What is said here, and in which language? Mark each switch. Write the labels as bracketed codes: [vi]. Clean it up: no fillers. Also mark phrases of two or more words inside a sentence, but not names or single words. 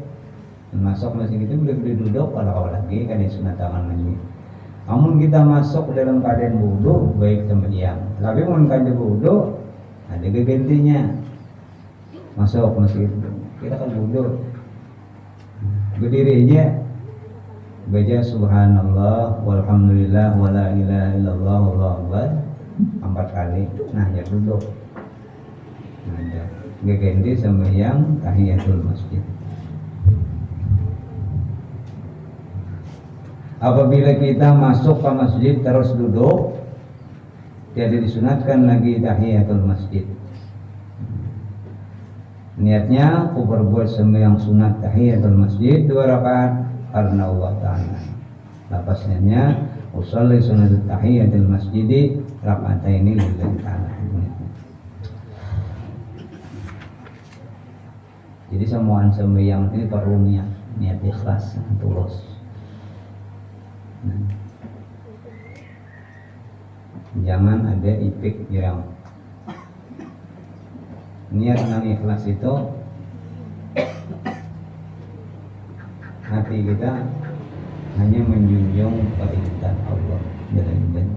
[id] Masuk masjid itu boleh duduk kalau lagi kan disunatkan lagi. Namun kita masuk dalam keadaan wudu baik sembahyang. [bjn] Tapi mun kada wudu ada gantinya. [id] Masuk masjid kita kan wudu. Berdiri aja baca [ar] سبحان الله والحمد لله ولا إله إلا الله والله أكبر [id] 4 kali. Nah ya duduk. Nah, ganti sembahyang tahiyatul masjid. Apabila kita masuk ke masjid terus duduk, tidak disunatkan lagi tahiyatul masjid. Niatnya aku berbuat sembahyang sunat tahiyatul masjid 2 rakaat karena Allah Ta'ala. [ar] Lapasnya أصلي سنة تحية المسجد ركعتين لله تعالى. [id] Jadi semua sembahyang ini perlu niat ikhlas, tulus. Jangan ada ipik yang niat yang ikhlas itu hati kita hanya menjunjung perintah Allah dalam ibadah.